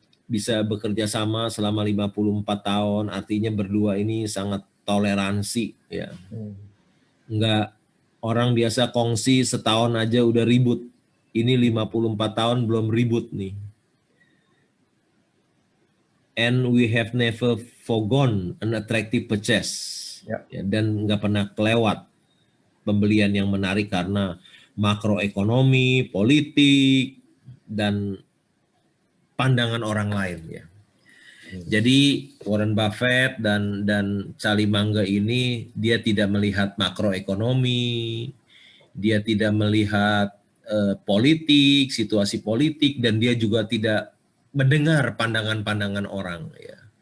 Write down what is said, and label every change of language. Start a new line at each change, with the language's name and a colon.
Indonesian: Bisa bekerja sama selama 54 tahun, artinya berdua ini sangat toleransi ya. Enggak, orang biasa kongsi setahun aja udah ribut. ini 54 tahun belum ribut nih.
English: And we have never forgone an attractive purchase.
Indonesian: Ya, dan nggak pernah kelewat pembelian yang menarik karena makroekonomi, politik, dan pandangan orang lain ya. Jadi Warren Buffett dan Charlie Munger ini dia tidak melihat makroekonomi, dia tidak melihat politik, situasi politik, dan dia juga tidak mendengar pandangan-pandangan orang ya.